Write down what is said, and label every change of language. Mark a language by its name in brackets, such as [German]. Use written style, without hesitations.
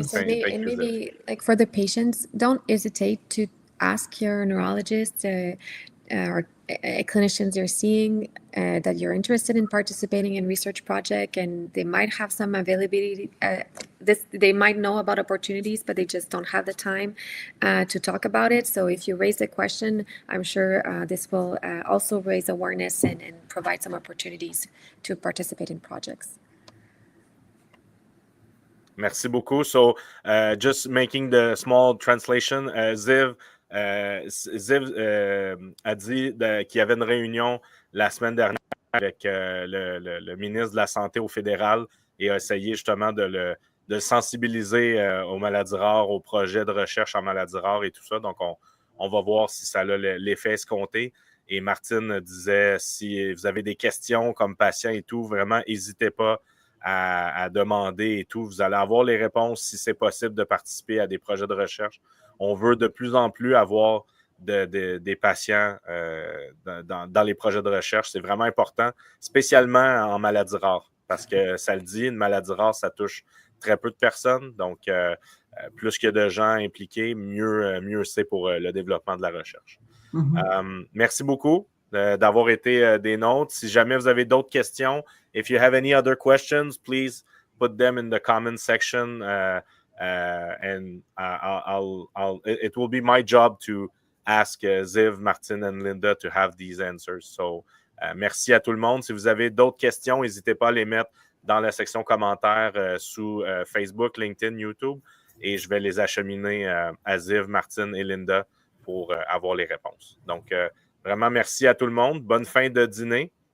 [English] maybe like for the patients, don't hesitate to ask your neurologist or clinicians you're seeing that you're interested in participating in research project, and they might have some availability. They might know about opportunities, but they just don't have the time to talk about it. So if you raise the question, I'm sure this will also raise awareness and provide some opportunities to participate in projects. [French] Merci beaucoup. [English] So just making the small translation, [French] Ziv a dit qu'il y avait une réunion la semaine dernière avec le ministre de la Santé au fédéral et a essayé justement de le sensibiliser aux maladies rares, aux projets de recherche en maladies rares et tout ça. Donc, on va voir si ça a l'effet escompté. Et Martine disait, si vous avez des questions comme patient et tout, vraiment, n'hésitez pas à demander et tout. Vous allez avoir les réponses si c'est possible de participer à des projets de recherche. On veut de plus en plus avoir des patients dans les projets de recherche. C'est vraiment important, spécialement en maladies rares, parce que ça le dit, une maladie rare, ça touche très peu de personnes. Donc, plus qu'il y a de gens impliqués, mieux c'est pour le développement de la recherche. Merci beaucoup. d'avoir été des nôtres. Si jamais vous avez d'autres questions, [English] if you have any other questions, please put them in the comment section, and it will be my job to ask Ziv, Martine, and Linda to have these answers. [French] So, merci à tout le monde. Si vous avez d'autres questions, n'hésitez pas à les mettre dans la section commentaires sous Facebook, LinkedIn, YouTube, et je vais les acheminer à Ziv, Martine et Linda pour avoir les réponses. Donc, vraiment, merci à tout le monde. Bonne fin de dîner.